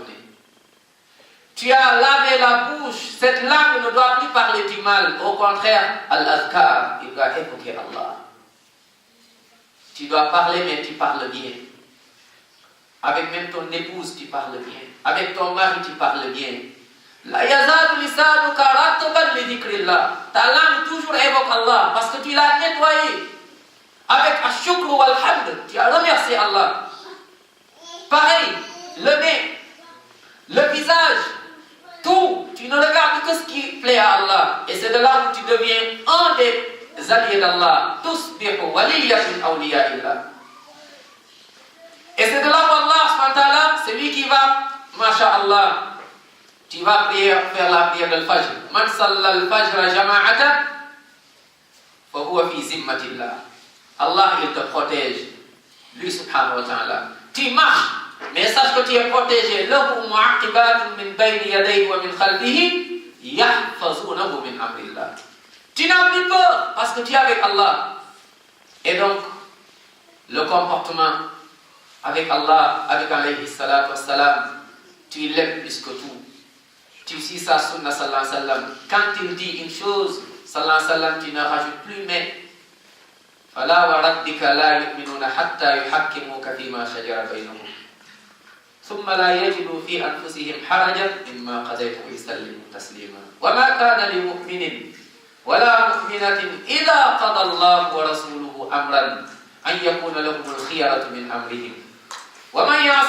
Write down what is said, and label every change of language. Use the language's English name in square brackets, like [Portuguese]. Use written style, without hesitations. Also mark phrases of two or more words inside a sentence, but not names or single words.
[French] Tu as lavé la bouche, cette langue ne doit plus parler du mal. Au contraire, Al-Azkar, il doit évoquer Allah. Tu dois parler, mais tu parles bien. Avec même ton épouse, tu parles bien. Avec ton mari, tu parles bien. [Arabic] لا يزال لسانك رطبا لذكر الله. [French] Ta langue toujours évoque Allah parce que tu l'as nettoyé. Avec [Arabic] الشكر والحمد, [French] tu as remercié Allah. Pareil, le nez, le visage, tout, tu ne regardes que ce qui plaît à Allah. Et c'est de là où tu deviens un des alliés d'Allah. [Arabic] تصبح وليا من أولياء الله. [French] Et c'est de là où Allah, [Arabic] سبحانه وتعالى, [French] c'est lui qui va, masha'Allah, tu vas prier, faire la prière de Fajr. [Arabic] من صلى الفجر جماعة فهو في ذمة الله. [French] Allah, il te protège. Lui, [Arabic] سبحانه وتعالى. [French] Tu marches, mais sache que tu es protégé. [Arabic] له معقبات من بين يديه ومن خلفه يحفظونه من أمر الله. [French] Tu n'as plus peur parce que tu es avec Allah. Et donc, le comportement avec Allah, avec [Arabic] عليه الصلاة والسلام, [French] tu l'aimes plus que tout. Tu suis sa sunna [Arabic] صلى الله عليه وسلم. [French] Quand il dit une chose, [Arabic] صلى الله عليه وسلم, [French] tu ne rajoutes plus mais. [Arabic] فلا وربك لا يؤمنون حتى يحكموك فيما شجر بينهم ثم لا يجدوا في أنفسهم حرجا مما قضيت ويسلموا تسليما وما كان لمؤمن ولا مؤمنة إذا قضى الله ورسوله أمرا أن يكون لهم الخيرة من أمرهم ومن يعص